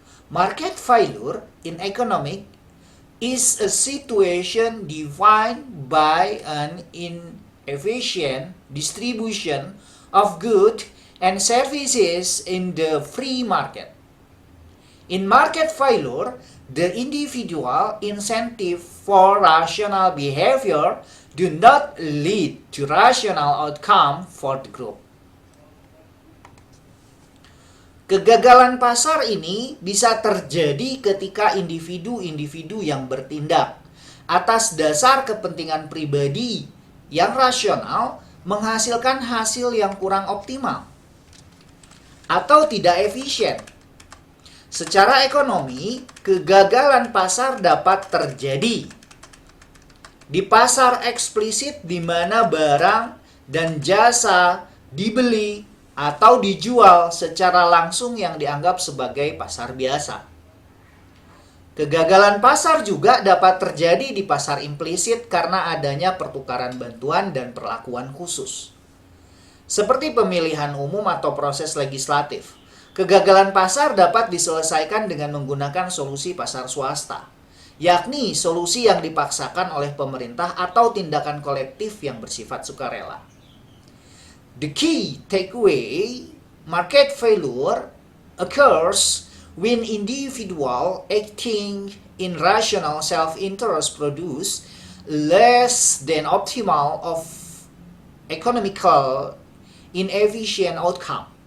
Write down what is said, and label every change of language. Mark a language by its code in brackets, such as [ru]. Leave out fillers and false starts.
[en] Market failure in economic is a situation defined by an inefficient distribution of goods and services in the free market. In market failure, the individual incentive for rational behavior do not lead to rational outcome for the group. [id] Kegagalan pasar ini bisa terjadi ketika individu-individu yang bertindak atas dasar kepentingan pribadi yang rasional menghasilkan hasil yang kurang optimal atau tidak efisien. Secara ekonomi, kegagalan pasar dapat terjadi di pasar eksplisit di mana barang dan jasa dibeli atau dijual secara langsung yang dianggap sebagai pasar biasa. Kegagalan pasar juga dapat terjadi di pasar implisit karena adanya pertukaran bantuan dan perlakuan khusus. Seperti pemilihan umum atau proses legislatif, kegagalan pasar dapat diselesaikan dengan menggunakan solusi pasar swasta, yakni solusi yang dipaksakan oleh pemerintah atau tindakan kolektif yang bersifat sukarela. [en] The key takeaway, market failure occurs when individual acting in rational self-interest produce less than optimal of economical inefficient outcome.